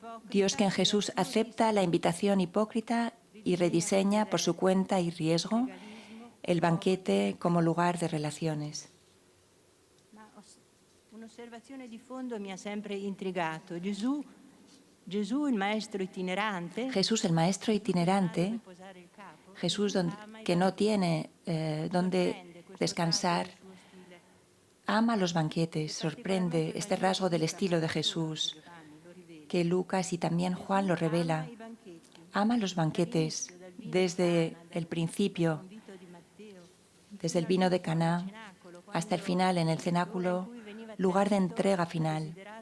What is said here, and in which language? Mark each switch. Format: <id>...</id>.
<es>Dios que en Jesús acepta la invitación hipócrita y rediseña por su cuenta y riesgo el banquete como lugar de relaciones.</es> <it>Un'osservazione di fondo mi ha sempre intrigato. Gesù Gesù, il maestro itinerante,</it> <es>Jesús, el maestro itinerante,</es> <it>posare il capo,</it> <es>Jesús que no tiene donde descansar, ama los banquetes, sorprende este rasgo del estilo de Jesús que Lucas y también Juan lo revela. Ama los banquetes desde el principio, desde el vino de Caná hasta el final en el cenáculo, lugar de entrega final.</es>